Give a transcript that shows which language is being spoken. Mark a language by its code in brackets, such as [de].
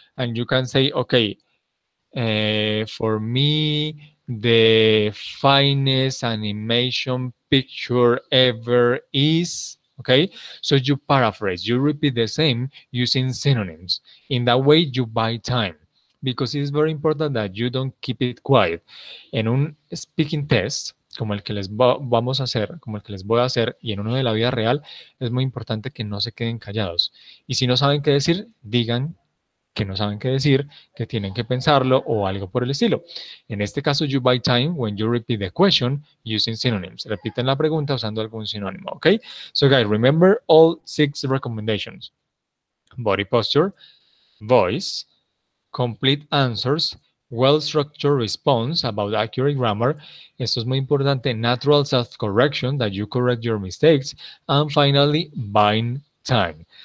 [en] And you can say, okay, for me, the finest animation picture ever is. Okay, so you paraphrase, you repeat the same using synonyms. In that way, you buy time because it is very important that you don't keep it quiet. [es] En un speaking test, como el que vamos a hacer, como el que les voy a hacer, y en uno de la vida real, es muy importante que no se queden callados. Y si no saben qué decir, digan que no saben qué decir, que tienen que pensarlo o algo por el estilo. En este caso, [en] you buy time when you repeat the question using synonyms. [es] Repiten la pregunta usando algún sinónimo, ¿ok? [en] So guys, remember all 6 recommendations. Body posture, voice, complete answers, well-structured response about accurate grammar. [es] Esto es muy importante. [en] Natural self-correction, that you correct your mistakes. And finally, buying time.